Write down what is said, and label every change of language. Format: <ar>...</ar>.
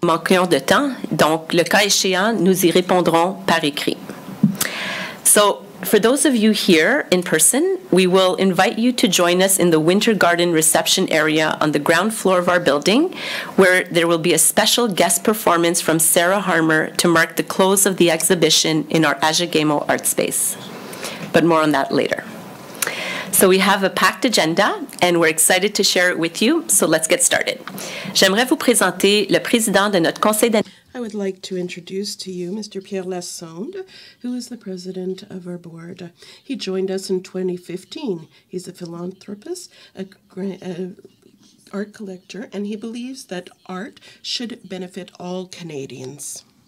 <fr>Manquons de temps, donc le cas échéant, nous y répondrons par écrit.</fr> <en>So, for those of you here in person, we will invite you to join us in the Winter Garden reception area on the ground floor of our building, where there will be a special guest performance from Sarah Harmer to mark the close of the exhibition in our Ajagemo art space. But more on that later. So we have a packed agenda, and we're excited to share it with you, so let's get started.</en> <fr>J'aimerais vous présenter le président de notre conseil d'administration.</fr> <en>I would like to introduce to you Mr. Pierre Lassonde, who is the president of our board. He joined us in 2015. He's a philanthropist, an art collector, and he believes that art should benefit all Canadians.</en>